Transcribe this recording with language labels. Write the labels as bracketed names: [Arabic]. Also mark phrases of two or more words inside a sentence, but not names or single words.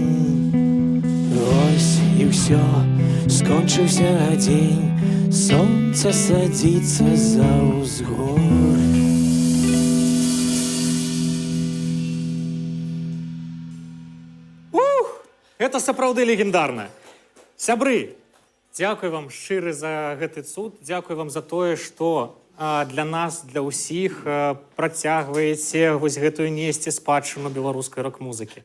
[Ukrainian] Ось і все, скончився день, сонце садиться за узгор. [Belarusian] Гэта сапраўды легендарна. Сябры, дзякуй вам шчыры за гэты цуд, дзякуй вам за тое, што для нас, для ўсіх працягваеце вось гэтую несці спадчыну беларускай рок-музыкі.